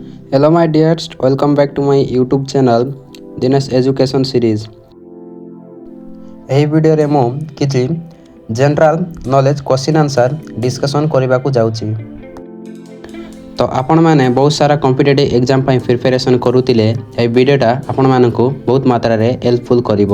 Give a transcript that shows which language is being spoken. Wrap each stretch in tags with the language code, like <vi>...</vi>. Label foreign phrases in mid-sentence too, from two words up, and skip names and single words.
<en>Hello my dears, welcome back to my YouTube channel Dinesh Education Series।</en> <or>ଏହି ଭିଡ଼ିଓରେ ମୁଁ କିଛି</or> <en>general knowledge question answer discussion</en> <or>କରିବାକୁ ଯାଉଛି। ତ ଆପଣମାନେ ବହୁତ ସାରା</or> <en>competitive exam</en> <or>ପାଇଁ ପ୍ରିପାରେସନ୍ କରୁଥିଲେ, ଏହି ଭିଡ଼ିଓଟା ଆପଣମାନଙ୍କୁ ବହୁତ ମାତ୍ରାରେ ହେଲ୍ପଫୁଲ୍ କରିବ।</or>